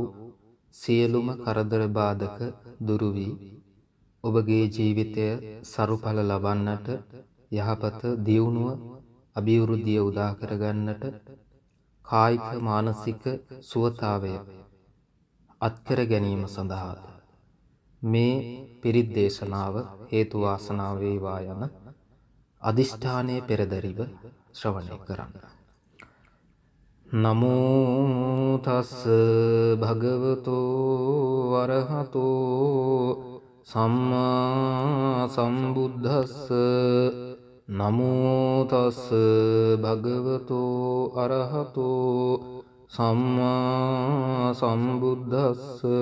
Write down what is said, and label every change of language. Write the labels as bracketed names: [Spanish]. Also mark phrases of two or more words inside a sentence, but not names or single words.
[Sinhala] සියලුම කරදර බාධක දුරු වී ඔබගේ ජීවිතය සරුඵල ලබන්නට යහපත දියුණුව අභිවෘද්ධිය උදා කරගන්නට කායික මානසික සුවතාවය අත්කර ගැනීම සඳහා මේ පිරිත් දේශනාව හේතු වාසනා වේවා යන අදිෂ්ඨානයේ පෙරදරිව ශ්‍රවණය කරන්න. [Pali] නමෝ තස් භගවතෝ අරහතෝ සම්මා සම්බුද්දස්ස. නමෝ තස් භගවතෝ අරහතෝ සම්මා සම්බුද්දස්ස.